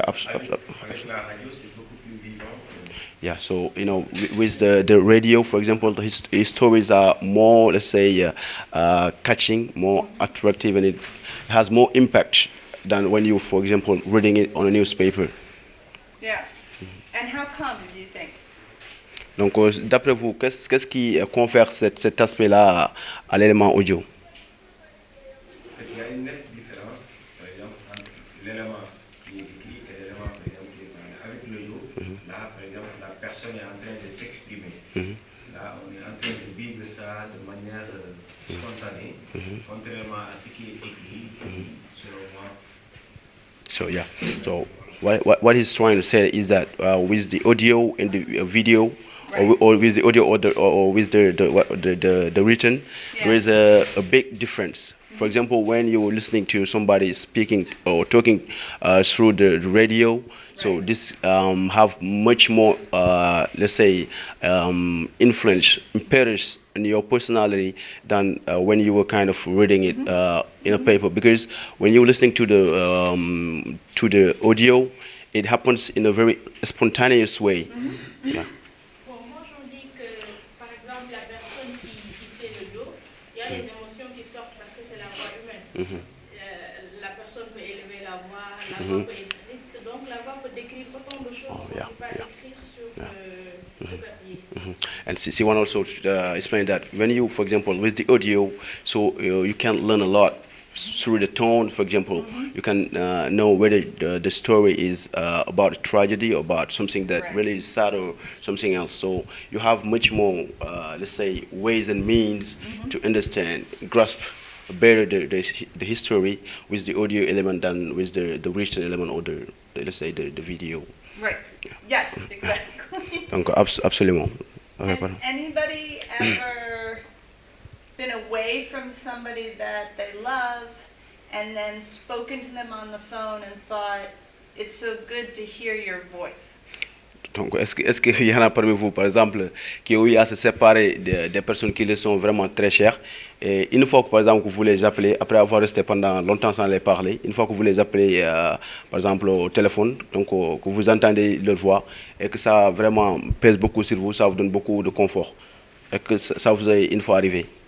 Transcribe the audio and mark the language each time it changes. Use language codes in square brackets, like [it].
[fr] Avec la radio, c'est beaucoup plus vivant. [en] Yeah, so, you know, with the radio, for example, his stories are more, let's say, catching, more attractive, and it has more impact than when you, for example, reading it on a newspaper. Yeah. And how come, do you think? [fr] Donc, d'après vous, qu'est-ce qui confère cet aspect-là à l'élément audio? Il y a une nette différence, par exemple, entre l'élément qui est écrit et l'élément, par exemple, qui est parlé. Avec l'audio, là, par exemple, la personne est en train de s'exprimer. Là, on est en train de vivre ça de manière spontanée, contrairement à ce qui est écrit, selon moi. [en] So, yeah. So, what he's trying to say is that with the audio and the video, or with the audio or with the written, Yeah. there is a big difference For example, when you're listening to somebody speaking or talking through the radio, so Right. this have much more, let's say, influence, impetus in your personality than when you were kind of reading it in a paper. Because when you're listening to the audio, it happens in a very spontaneous way. Yeah. [fr] Bon, moi j'en dis que, par exemple, la personne qui fait le dos, il y a les émotions qui sortent parce que c'est la voix humaine. La personne peut élever la voix peut être triste, donc la voix peut décrire autant de choses qu'on ne peut pas écrire sur le papier. [en] And Siwan also explained that when you, for example, with the audio, so you can learn a lot through the tone. For example, you can know whether the story is about a tragedy or about something that Right. really is sad or something else. So you have much more, let's say, ways and means to understand, grasp better the history with the audio element than with the written element or let's say, the video. Right. Yes, exactly. [fr] Donc, absolument. Okay, [en] Has [fr] pardon. [en] anybody ever been away from somebody that they love and then spoken to them on the phone and thought, it's so good to hear your voice? [fr] Donc, est-ce qu'il y en a parmi vous, par exemple, qui ont eu à se séparer des personnes qui les sont vraiment très chères, et une fois que, par exemple, que vous les appelez, après avoir resté pendant longtemps sans les parler, une fois que vous les appelez, par exemple, au téléphone, donc que vous entendez leur voix, et que ça vraiment pèse beaucoup sur vous, ça vous donne beaucoup de confort, et que ça vous est une fois arrivé.